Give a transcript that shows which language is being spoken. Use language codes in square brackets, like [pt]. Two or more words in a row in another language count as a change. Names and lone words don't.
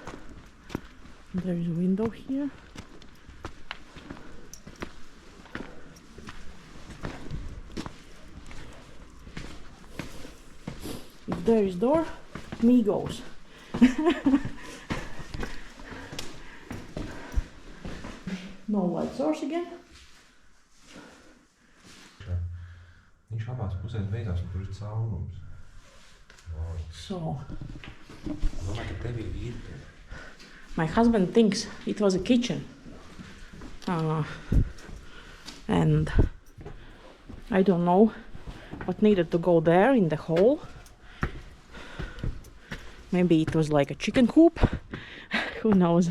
[en] There is a window here. If there is door, me goes. No light source again. [lv] Viņš abās pusēs beigās, un tur ir caurums. [en] Wow. So, [lv] Domāju, ka tev ir virtuve. [en] my husband thinks it was a kitchen. And I don't know what needed to go there in the hole. Maybe it was like a chicken coop. Who knows?